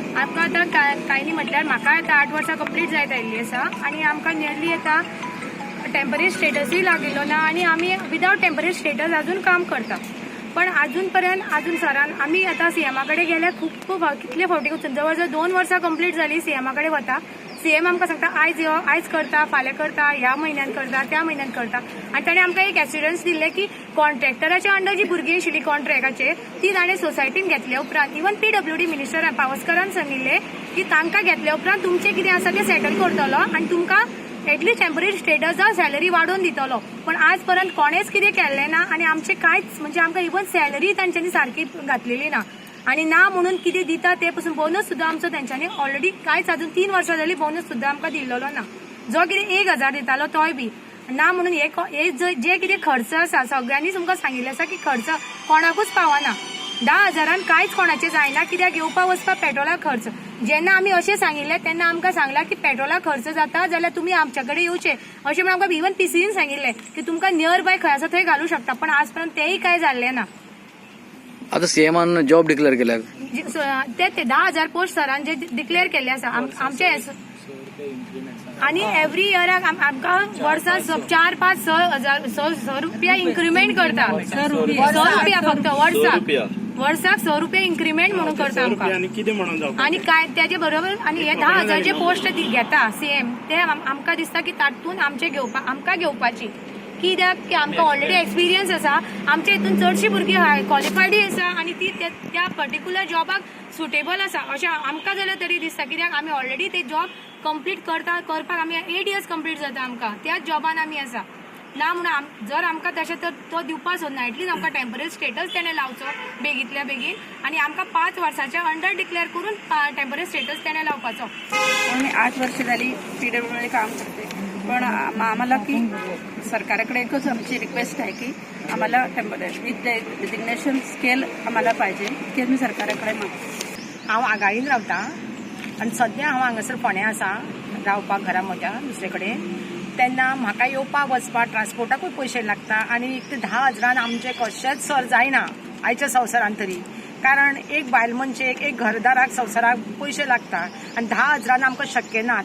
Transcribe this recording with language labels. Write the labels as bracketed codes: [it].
[kok] आमकां आतां कांय न्ही म्हटल्यार म्हाका आतां 8 वर्सां कंप्लीट जायत आयिल्ली आसा आनी आमकां नियरली आतां टेम्पररी स्टेटसूय लागिल्लो ना आनी आमी विदावट टेम्पररी स्टेटस अजून काम करता. पण अजून सरान आमी आतां CMA कडेन गेल्यार खूब कितले फावटी जवळ जवळ 2 वर्सां कंप्लीट जाली CMA कडेन वता. CM आमकां सांगता आयज करता, फाल्यां करता, ह्या म्हयन्यान करता, त्या म्हयन्यान करता. आनी ताणें आमकां एक एस्युरन्स दिल्लें की कॉन्ट्रॅक्टराच्या अंडर जी भुरगीं आशिल्लीं कॉन्ट्रॅक्टाचेर ती ताणें सोसायटीन घेतल्या उपरांत इवन PWD मिनिस्टर पावसकरान सांगिल्लें की तांकां घेतल्या उपरांत तुमचें कितें आसा तें सेटल करतलो आनी तुमकां एटलीस्ट टेम्पररी स्टेटस जावं सॅलरी वाडोवन दितलो. पण आज पर्यंत कोणेच कितें केल्लें ना आनी आमचें कांयच म्हणजे आमकां इवन सॅलरी तांच्यांनी सारकी घातलेली ना. आनी ना म्हणून कितें दिता ते पासून बोनस सुद्दां आमचो तेंच्यांनी ऑलरेडी कांयच अजून 3 वर्सां जालीं बोनस सुद्दां आमकां दिल्लो ना. जो कितें 1,000 दितालो तोय बी ना म्हणून हे जे कितें खर्च आसा सगळ्यांनीच तुमकां सांगिल्लें आसा की खर्च कोणाकूच पावना. 10,000 कांयच कोणाचें जायना. कित्याक येवपाक वचपाक पेट्रोलाक खर्च. जेन्ना आमी अशें सांगिल्लें तेन्ना आमकां सांगलां की पेट्रोलाक खर्च जाता जाल्यार तुमी आमच्या कडेन येवचें अशें म्हणून आमकां इवन PCन सांगिल्लें की तुमकां नियर बाय खंय आसा थंय घालूं शकता. पण आज पर्यंत तेंय कांय जाल्लें ना. आता CMन जॉब डिक्लेअर केल्यात ते 10,000 पोस्ट सरान जे डिक्लेअर केल्ले आसा आमचे आनी एवरी इयराक आमकां वर्साक 4-5-6 रुपया इन्क्रिमेंट करता. 6 रुपया फक्त वर्साक 6 रुपया इन्क्रिमेंट म्हणून करता आमकां. आनी काय त्याचे बरोबर आनी हे 10,000 जे पोस्ट घेता CM ते आमकां दिसता की तातूंत आमकां घेवपाची. कित्याक की आमकां ऑलरेडी एक्सपिरियन्स आसा. आमच्या हितून चडशीं भुरगीं क्वॉलिफायडूय आसा आनी ती त्या पर्टिक्युलर जॉबाक सुटेबल आसा अशें आमकां जाल्यार तरी दिसता. कित्याक आमी ऑलरेडी ते जॉब कंप्लीट करपाक आमी 8 इयर्स कंप्लीट जाता आमकां त्याच जॉबान आमी आसा. ना म्हणून जर आमकां तशें तर तो दिवपाक सोदना एटलीस्ट आमकां टेम्पररी स्टेटस तेणें लावचो बेगींतल्या बेगीन आनी आमकां 5 वर्साच्या अंडर डिक्लेअर करून टेम्पररी स्टेटस तेणें लावपाचो. [mr] मी 8 वर्ष झाली PWD काम करते. पण आम्हाला की सरकारकडे एकच आमची रिक्वेस्ट आहे की आम्हाला टेम्पररी विथ डेझिग्नेशन स्केल आम्हाला पाहिजे की मी सरकाराकडे मागते. [kok] हांव आगाळीन रावता आनी सद्या हांव हांगासर फोंड्या आसा रावपाक घरा म्हज्या दुसरे कडेन. तेन्ना म्हाका येवपाक वचपाक ट्रान्सपोर्टाकूय पयशे लागता आनी एक 10,000 आमचे कशेंच सर जायना आयच्या संवसारान तरी. कारण एक बायल मनशेक एक घरदाराक संवसाराक पयशे लागता आनी 10,000 आमकां शक्य ना.